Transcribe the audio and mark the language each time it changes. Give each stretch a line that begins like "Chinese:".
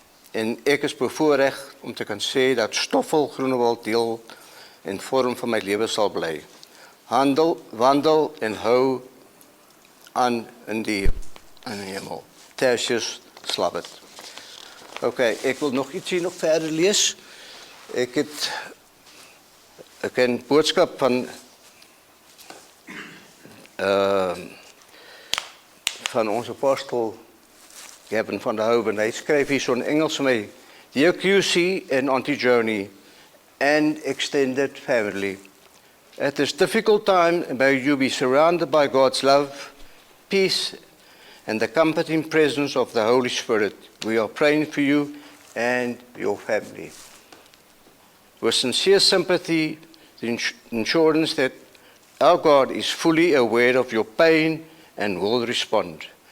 Afrikaans: En ek is bevoorreg om te kan sê dat Stoffel Groenewald deel en vorm van my lewe sal bly. Wandel en hou aan in die hemel. Tertius Slabbert. Okay, ek wil nog ietsie nog verder lees. Ek het 'n boodskap van ons apostel Gavin van der Hoven. Hy skryf hier so in Engels vir my.
English: Dear QC and Auntie Joni and extended family. At this difficult time, may you be surrounded by God's love, peace, and the comforting presence of the Holy Spirit. We are praying for you and your family. With sincere sympathy, the assurance that our God is fully aware of your pain and will respond.